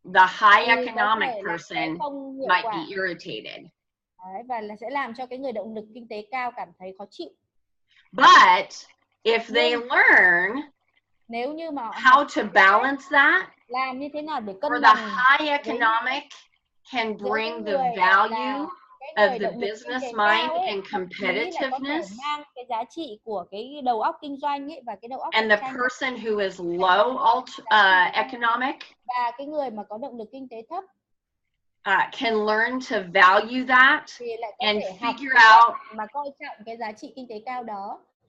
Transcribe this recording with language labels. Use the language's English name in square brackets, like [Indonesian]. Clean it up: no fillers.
[English] The high economic person might be irritated. [Vietnamese] Và sẽ làm cho cái người động lực kinh tế cao cảm thấy khó chịu. [English] But if they learn [Vietnamese] nếu như mà [English] how to balance that, [Vietnamese] làm như thế nào để cân [English] or [Vietnamese] bằng, [English] the high economic can bring the value of the business mind and competitiveness, [Vietnamese] cái giá trị của cái đầu óc kinh doanh ấy và cái đầu óc [English] and the person who is low economic [Vietnamese] và cái người mà có động lực kinh tế thấp [English] can learn to value that and figure out [Vietnamese] mà coi trọng cái giá trị kinh tế cao đó,